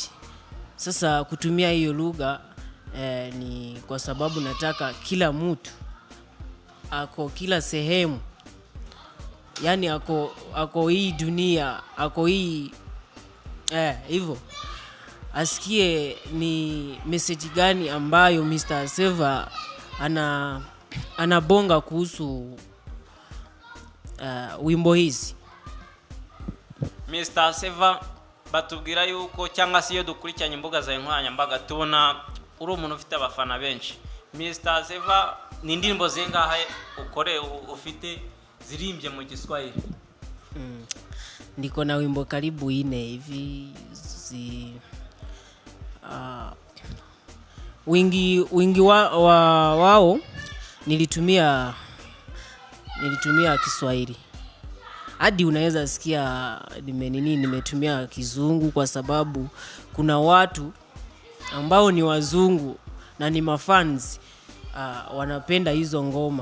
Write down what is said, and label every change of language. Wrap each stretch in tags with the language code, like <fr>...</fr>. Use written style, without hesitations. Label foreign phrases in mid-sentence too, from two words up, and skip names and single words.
<sw>Sasa kutumia hiyo lugha ni kwa sababu nataka kila mtu ako kila sehemu, yani ako hii dunia, ako hii hivyo asikie ni message gani ambayo Mr. Seva anabonga kuhusu wimbo hizi.</sw> <rw>Mr. Seva, batubwira yuko cyangwa se iyo dukurikiranye imbuga za nkoranyambaga tubona uri umuntu ufite abafana benshi. Mr. Seva, ni indirimbo zingahe ukore ufite zirimbye mu Kiswahili?</rw> <sw>Ndiko na wimbo karibu 4 hivi. Wingi wao nilitumia Kiswahili. Hadi unaweza sikia nimetumia Kizungu kwa sababu kuna watu ambao ni wazungu na ni mafans wanapenda hizo ngoma.</sw>